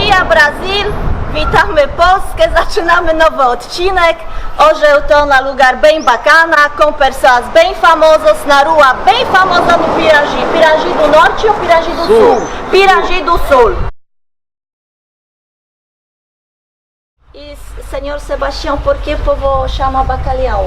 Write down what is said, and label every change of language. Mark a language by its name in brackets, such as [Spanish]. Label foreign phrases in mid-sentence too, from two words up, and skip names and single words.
[Polish] Brasil, witamy Polskę, zaczynamy nowy odcinek. Orzeł to [Portuguese] na lugar bem bacana, com pessoas bem famosas na rua bem famosa no Pirangi. Pirangi do Norte ou Pirangi do Sul? Pirangi do Sul. E, senhor Sebastião, por que o povo chama bacalhau?